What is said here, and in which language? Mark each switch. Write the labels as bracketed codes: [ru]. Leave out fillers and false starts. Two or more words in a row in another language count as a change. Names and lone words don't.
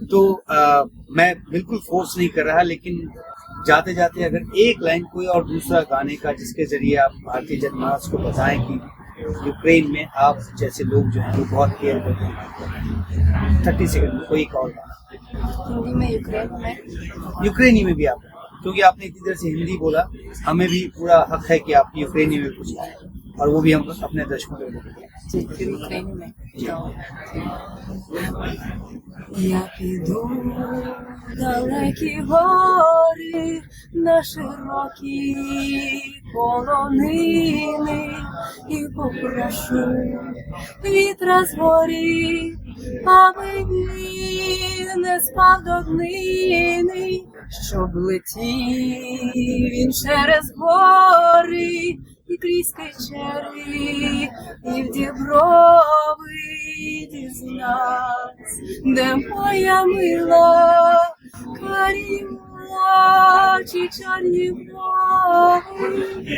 [hi] तो मैं बिल्कुल फोर्स नहीं कर रहा, लेकिन जाते जाते अगर एक लाइन कोई और दूसरा गाने का जिसके जरिए आप भारतीय जनमानस को बताएं कि यूक्रेन में आप जैसे लोग जो हैं वो बहुत केयर करते हैं, 30 सेकंड में कोई एक और गाना हिंदी में यूक्रेनी में भी आप, क्योंकि आपने इतनी देर से हिंदी बोला, हमें भी पूरा हक है कि आप यूक्रेनी में कुछ गाएं, और वो भी हम अपने दर्शकों को बोलेंगे। यूक्रेनी में [uk] Я піду далекі гори на широкі полонини і попрошу вітра з горі, аби він не спав до днини, щоб летів він через гори і крізь печери, і в діброви дізнавсь, де моя мила, карі очі, чорні брови.